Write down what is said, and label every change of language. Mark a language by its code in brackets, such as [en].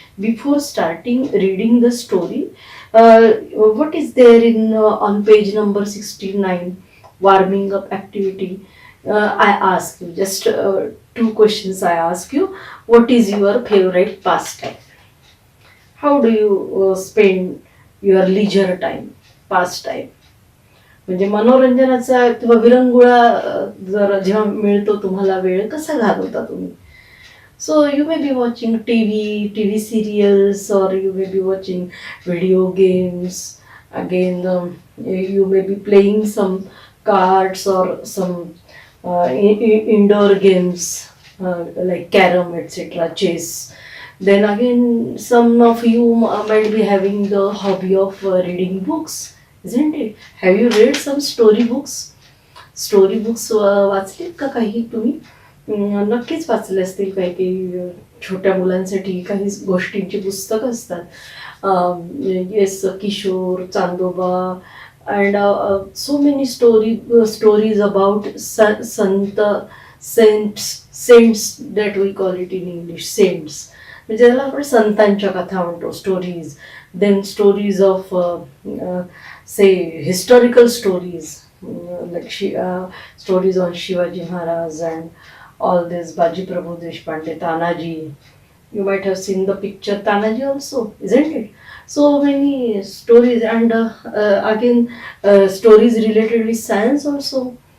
[en] Before starting reading the story, what is there in on page number 69, warming up activity? I ask you just two questions. I ask you, what is your favorite pastime? How do you spend your leisure time, pastime? [mr] म्हणजे मनोरंजनाचा किंवा विरंगुळा जर जेव्हा मिळतो तुम्हाला वेळ, कसा घालवता तुम्ही? [en] So you may be watching TV serials, or you may be watching video games. Again, you may be playing some cards or some indoor games like carom, etc., chess. Then again, some of you might be having the hobby of reading books, isn't it? Have you read some story books? [mr] Story books वाचलीत का काही तुम्ही? नक्कीच वाचले असतील. काही काही छोट्या मुलांसाठी काही गोष्टींची पुस्तकं असतात. [en] yes, Kishore, Chandoba, and so many stories about sant, saints that we call it in English, saints, [mr] म्हणजे त्याला आपण संतांच्या कथा म्हणतो, [en] Stories. Then stories of say historical stories, like stories on Shivaji Maharaj and all this, Baji Prabhu Deshpande, Tanaji. You might have seen the picture Tanaji also, isn't it? So many stories, and again stories related with science also.